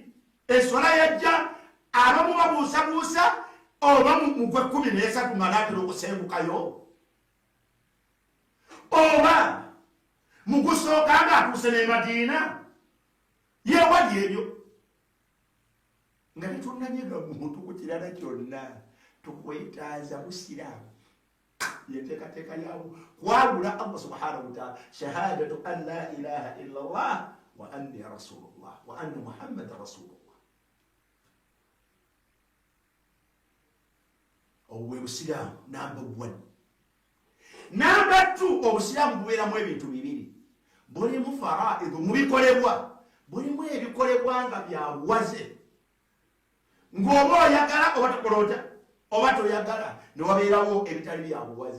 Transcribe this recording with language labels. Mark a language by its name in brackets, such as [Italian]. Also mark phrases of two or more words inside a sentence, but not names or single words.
[Ganda] Eswala yajja abamu babuusabuusa oba mu gwe 13 ng'alaatira okusengukayo, oba mu gusooka ng'atuuse n'e Madiina. Yeewali ebyo nga tetunnanyega muntu ku kirala kyonna, tukwetaaza busiraamu. Yenteekateeka yaabwo kwabula Allah [Arabic] سبحانه وتعالى شهادة أن لا إله إلا الله وأني رسول الله وأن محمدا رسول الله. [Ganda] obwe busiraamu number 1. Number 2, obusiraamu bubeeramu ebintu bibiri. Bulimu faraidu mubikolebwa, bulimu ebikolebwa nga byabuwaze. Ng'oba oyagala oba tokolota oba toyagala ne wabeerawo ebitali byabuwaze.